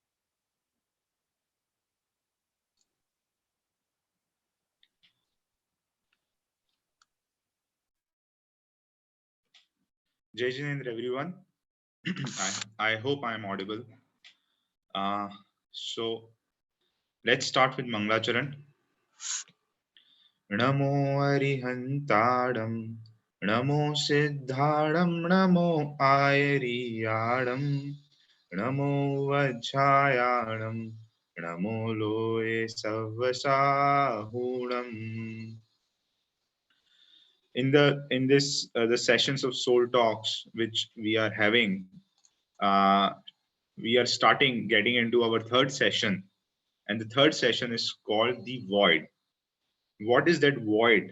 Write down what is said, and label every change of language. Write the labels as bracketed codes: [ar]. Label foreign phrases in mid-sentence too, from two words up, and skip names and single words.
[hi] Jai Jinendra, [en] everyone. I hope I am audible. So let's start with Manglacharan. [pra] Namo Arihantadam, Namo Siddhadam, Namo Ayariyadam, Namo Vajjayanam, Namo Loe Savasahunam. [en] In this the sessions of soul talks which we are having, uh, we are starting getting into our third session, and the third session is called the void. What is that void?